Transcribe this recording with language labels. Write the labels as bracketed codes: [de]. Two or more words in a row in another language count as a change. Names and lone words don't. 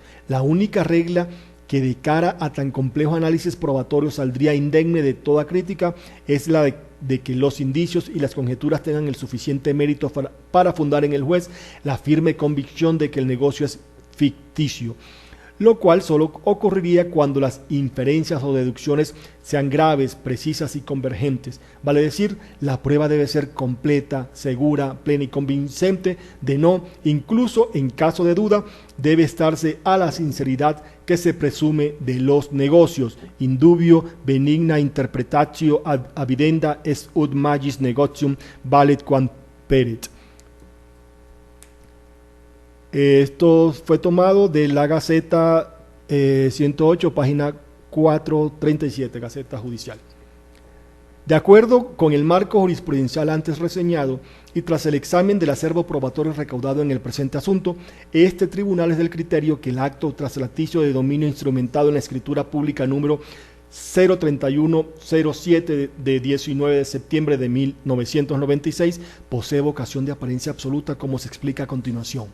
[es] La única regla que de cara a tan complejo análisis probatorio saldría indemne de toda crítica es la de que los indicios y las conjeturas tengan el suficiente mérito para fundar en el juez la firme convicción de que el negocio es ficticio, lo cual solo ocurriría cuando las inferencias o deducciones sean graves, precisas y convergentes. Vale decir, la prueba debe ser completa, segura, plena y convincente, de no, incluso en caso de duda, debe estarse a la sinceridad que se presume de los negocios. [la] Indubio benigna interpretatio ad avidenda est ut magis negotium valet quam peret. [es] Esto fue tomado de la Gaceta 108, página 437, Gaceta Judicial. De acuerdo con el marco jurisprudencial antes reseñado y tras el examen del acervo probatorio recaudado en el presente asunto, este tribunal es del criterio que el acto traslaticio de dominio instrumentado en la escritura pública número 03107 de 19 de septiembre de 1996 posee vocación de apariencia absoluta, como se explica a continuación.